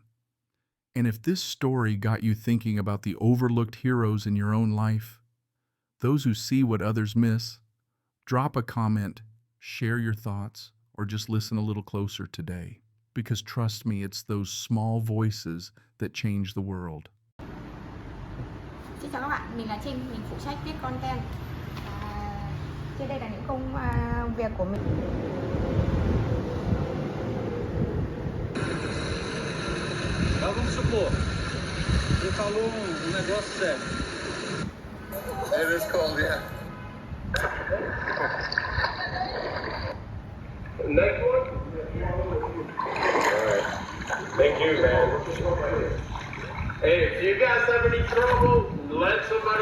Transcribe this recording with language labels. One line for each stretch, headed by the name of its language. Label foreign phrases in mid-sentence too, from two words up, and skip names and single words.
English: And if this story got you thinking about the overlooked heroes in your own life, those who see what others miss, drop a comment, share your thoughts, or just listen a little closer today. Because trust me, it's those small voices that change the world.
Vietnamese: Xin chào các bạn, mình là Trinh, mình phụ trách viết content. Trên đây là những công việc của mình.
Portuguese: Mas vamos supor, você falou negócio sério.
English: It is cold, yeah. Next one? Alright. Thank you, man. Hey, if you guys have any trouble, let somebody